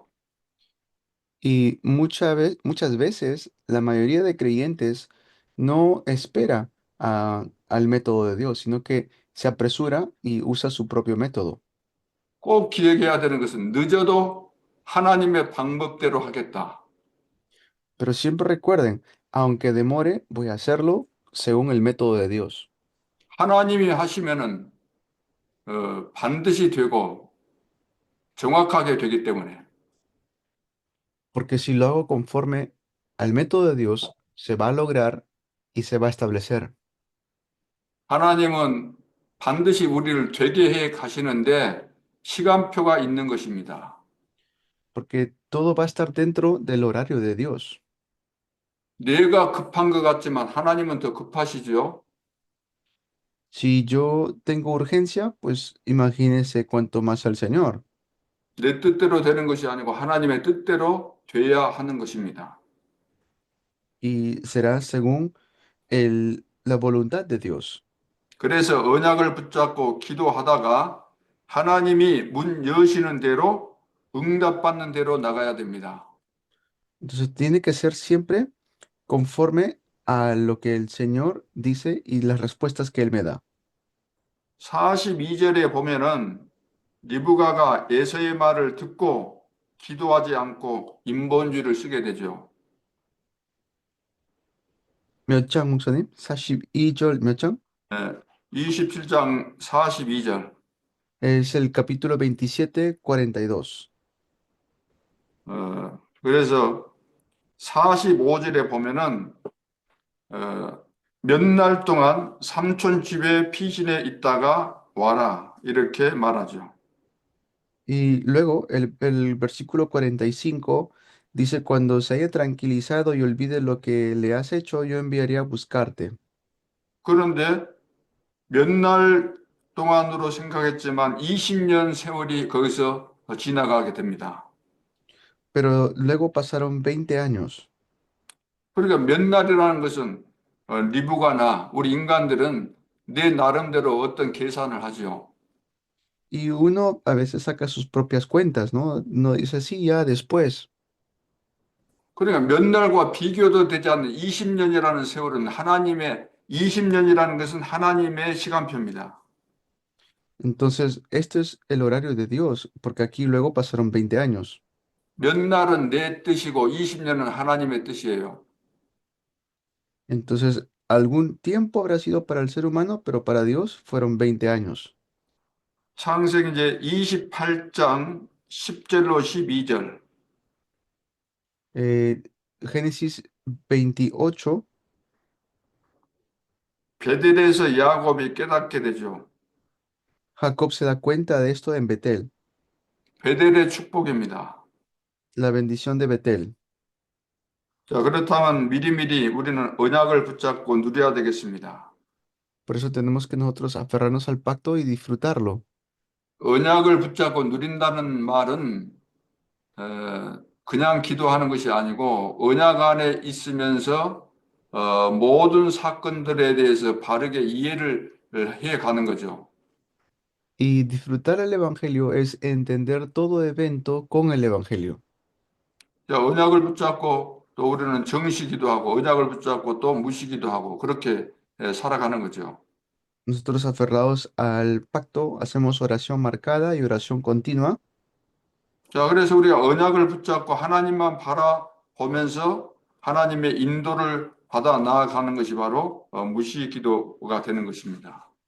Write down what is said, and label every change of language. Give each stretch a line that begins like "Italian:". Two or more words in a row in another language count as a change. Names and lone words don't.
Spanish: Y muchas veces la mayoría de creyentes no espera al método de Dios, sino que se apresura y usa su propio método.
Korean: 꼭 기억해야 되는 것은 늦어도 하나님의 방법대로 하겠다.
Spanish: Pero siempre recuerden, aunque demore, voy a hacerlo según el método de Dios.
Korean: 하나님이 하시면은 반드시 되고 정확하게 되기 때문에
Spanish: Porque si lo hago conforme al método de Dios, se va a lograr y se va a establecer.
Korean: 하나님은 반드시 우리를 되게 해 가시는데 시간표가 있는 것입니다.
Spanish: Porque todo va a estar dentro del horario de Dios.
Korean: 내가 급한 것 같지만 하나님은 더 급하시죠.
Spanish: Si yo tengo urgencia, pues imagínese cuanto más al Señor.
Korean: 내 뜻대로 되는 것이 아니고 하나님의 뜻대로 돼야 하는 것입니다.
Spanish: Y será según la voluntad de Dios.
Korean: 그래서 언약을 붙잡고 기도하다가 하나님이 문 여시는 대로 응답받는 대로 나가야 됩니다.
Spanish: Entonces tiene que ser siempre conforme a lo que el Señor dice y las respuestas que Él me da.
Korean: 42절에 보면은 리브가가 에서의 말을 듣고 기도하지 않고 인본주의를 쓰게 되죠. 몇 장, 목사님? 42절 몇 장? 27장 42절.
Spanish: Es el capítulo 27, 42.
Korean: 그래서 45절에 보면은 몇 날 동안 삼촌 집에 피신해 있다가 와라 이렇게 말하죠.
Spanish: Y luego el versículo 45 dice, cuando se haya tranquilizado y olvide lo que le has hecho, yo enviaré a buscarte.
Korean: 그런데 몇 날 동안으로 생각했지만 20년 세월이 거기서 지나가게 됩니다.
Spanish: Pero luego pasaron 20 años.
Korean: 그러니까 몇 날이라는 것은 리브가나 우리 인간들은 내 나름대로 어떤 계산을 하죠.
Spanish: Y uno a veces saca sus propias cuentas, ¿no? No dice, sí, ya después.
Korean: 그러니까 몇 날과 비교도 되지 않는 20년이라는 세월은 하나님의 20년이라는 것은 하나님의 시간표입니다.
Spanish: Entonces, este es el horario de Dios, porque aquí luego pasaron 20 años.
Korean: 몇 날은 내 뜻이고 20년은 하나님의 뜻이에요.
Spanish: Entonces, algún tiempo habrá sido para el ser humano, pero para Dios fueron 20 años.
Korean: 창세기 이제 28장 10절로 12절.
Spanish: Eh, Génesis 28,
Korean: 베델에서 야곱이 깨닫게 되죠.
Spanish: Jacob se da cuenta de esto en Betel,
Korean: 베델의 축복입니다.
Spanish: la bendición de Betel.
Korean: 자, 그렇다면 미리미리 우리는 언약을 붙잡고 누려야 되겠습니다.
Spanish: Por eso tenemos que nosotros aferrarnos al pacto y disfrutarlo.
Korean: 언약을 붙잡고 누린다는 말은 그냥 기도하는 것이 아니고 언약 안에 있으면서 모든 사건들에 대해서 바르게 이해를 해 가는 거죠.
Spanish: Y disfrutar el Evangelio es entender todo evento con el Evangelio.
Korean: 자, 언약을 붙잡고 또 우리는 정시기도 하고 언약을 붙잡고 또 무시기도 하고 그렇게 살아가는 거죠.
Spanish: Nosotros aferrados al pacto hacemos oración marcada y oración continua.
Korean: 자, 그래서 우리가 언약을 붙잡고 하나님만 바라보면서 하나님의 인도를 받아 나아가는 것이 바로 무시기도가 되는 것입니다.